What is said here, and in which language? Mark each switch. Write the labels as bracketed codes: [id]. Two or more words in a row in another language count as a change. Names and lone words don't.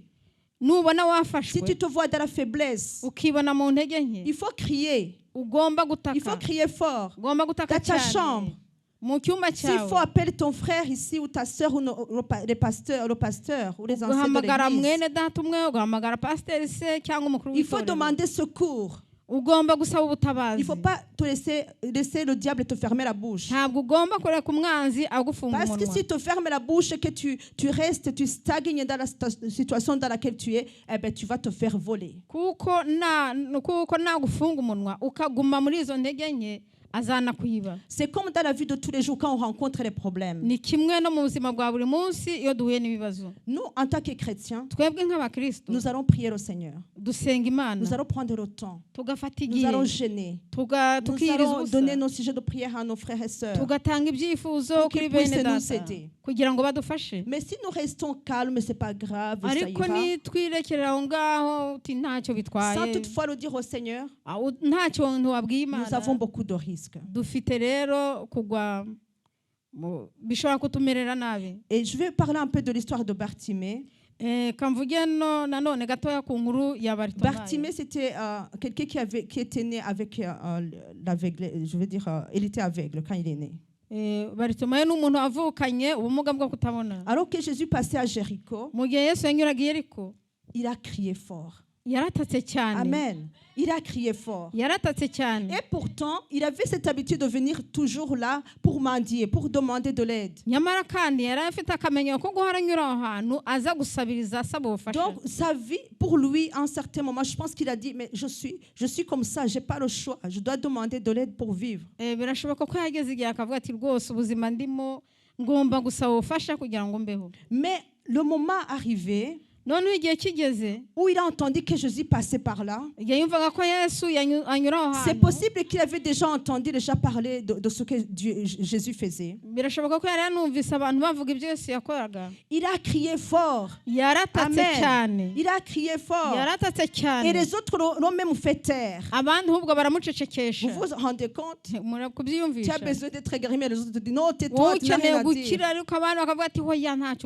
[rw] Nubona [fr] si [rw] wafashwe [fr] tu te vois dans la faiblesse, [rw] ukibona mu ntege nke, [fr] il faut crier. [rw] ugomba [fr] Il faut [rw] gutaka. [fr] crier fort. [rw] Ugomba gutaka [fr] Dans ta [rw] cyane. [fr] chambre. [rw] Mu cyumba [fr] S'il faut [rw] cyawe. [fr] appeler ton frère ici ou ta soeur ou le pasteur ou les anciens de [rw] Ugahamagara [fr] l'église. [rw] mwene data umwe, ugahamagara pasiteri se cyangwa umukuru [fr] Il faut [rw] w'itorero. [fr] demander secours. [rw] Ugomba gusaba [fr] Il ne [rw] ubutabazi. [fr] faut pas te laisser le diable te fermer la bouche. [rw] Ntabwo ugomba kureka umwanzi agufunga [fr] Parce que [rw] umunwa. [fr] si tu fermes la bouche et que tu restes, tu stagnes dans la situation dans laquelle tu es, eh ben, tu vas te faire voler. [rw] kuko nagufunga umunwa ukaguma muri izo ntege nke azanakwiba. [fr] C'est comme dans la vie de tous les jours quand on rencontre les problèmes. [rw] Ni kimwe no mu buzima bwa buri munsi iyo duhuye n'ibibazo. [fr] Nous, en tant que chrétiens, [rw] Twebwe nk'abakristo [fr] nous allons prier le Seigneur. [rw] dusenga Imana, [fr] Nous allons prendre le temps. [rw] tugafata [fr] Nous [rw] igihe, [fr] allons gêner. Nous [rw] tukiriza [fr] allons [rw] ubusa, [fr] donner nos sujets de prière à nos frères et sœurs. [rw] tugatanga ibyifuzo [fr] Pour [rw] kuri [fr] qu'ils [rw] bene [fr] puissent nous [rw] data [fr] aider. [rw] kugira ngo badufashe. [fr] Mais si nous restons calmes, c'est pas grave, ça [rw] Ariko [fr] ira. [rw] nitwirekera aho ngaho uti ntacyo [fr] Sans [rw] bitwaye, [fr] toutefois le dire au Seigneur, [rw] ntacyo ntiwabwiye [fr] nous [rw] Imana, [fr] avons beaucoup de risques. [rw] dufite rero kugwa bishobora kutumerera nabi. [fr] Et je vais parler un peu de l'histoire de Bartimée. [rw] Kamvuge nanone gatoya ku nkuru ya Bartimayo. [fr] Bartimée, c'était quelqu'un qui était né avec l'aveugle. Je veux dire, il était aveugle quand il est né. [rw] Bartimayo ni umuntu wavukanye ubumuga bwo kutabona. [fr] Alors que Jésus passait à Jéricho, [rw] Mu gihe Yesu yanyuraga i Yeriko, [fr] il a crié fort. [rw] yaratatse cyane. [fr] Amen. Il a crié fort. [rw] Yaratatse cyane. [fr] Et pourtant, il avait cette habitude de venir toujours là pour mendier, pour demander de l'aide. [rw] Nyamara kandi yari afite akamenyero ko guhora anyura aho hantu aza gusabiriza asaba ubufasha. [fr] Donc, sa vie, pour lui, à un certain moment, je pense qu'il a dit, mais je suis comme ça, je n'ai pas le choix. Je dois demander de l'aide pour vivre. [rw] Birashoboka ko yageze igihe akavuga ati rwose ubuzima ndimo ngomba gusaba ubufasha kugira ngo mbeho. [fr] Mais le moment arrivé, [rw] noneho igihe kigeze [fr] où il a entendu que Jésus passait par là. [rw] igihe yumvaga ko yesu anyura aho [fr] C'est [rw] hantu [fr] possible qu'il avait déjà entendu parler de ce que Jésus faisait. [rw] birashoboka ko yari yanumvise abantu bavuga ibyo yesu yakoraga. [fr] Il a crié fort. [rw] yaratatse [fr] Amen. [rw] cyane [fr] Il a crié fort. [rw] yaratatse [fr] Et [rw] cyane [fr] les autres l'ont même fait taire. [rw] abandi ahubwo [fr] Vous [rw] baramucecekesha. [fr] vous rendez compte? Tu as [rw] kubyiyumvisha [fr] besoin d'être guéri, mais les autres te disent non, [rw] wowe [fr] tais-toi, tu n'as [rw] ukeneye [fr] rien à dire. [rw] gukira ariko abandi bakavuga ati hoya ntacyo